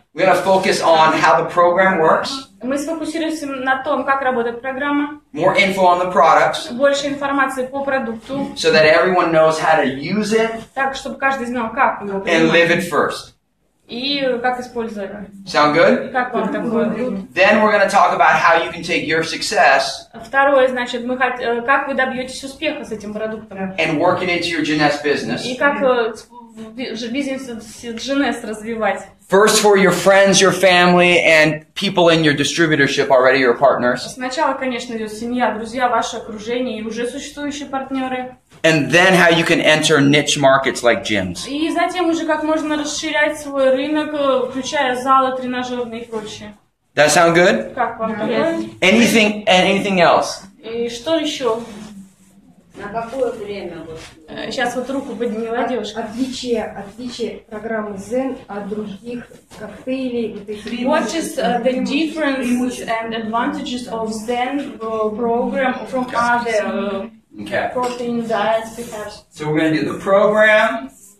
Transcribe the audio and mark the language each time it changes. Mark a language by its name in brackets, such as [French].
[English] We're gonna focus on how the program works. [Russian] Мы сфокусируемся на том, как работает программа. [English] More info on the products. [Russian] Больше информации по продукту. [English] So that everyone knows how to use it. [Russian] Так, чтобы каждый знал, как его [English] And live it first. [Russian] И как использовать. [English] Sound good? [Russian] Как вам такое? [English] Then we're going to talk about how you can take your success. [Russian] Второе, значит, как вы добьетесь успеха с этим продуктом. [English] And work it into your Genes business. [Russian] И как бизнес Genes развивать. [English] First for your friends, your family, and people in your distributorship already, your partners. [Russian] Сначала, конечно, идет семья, друзья, ваше окружение и уже существующие партнеры. [English] And then how you can enter niche markets like gyms. [Russian] И затем уже как можно расширять свой рынок, включая залы, тренажерные и прочее. [English] That sound good? [Russian] Как вам такое? [English] Anything else? [Russian] И что еще? На какое время? Сейчас вот руку подняла девушка. Отличие программы ZEN от других коктейлей. [English] What is the differences and advantages of ZEN program from other protein diets perhaps? So we're going to do the program.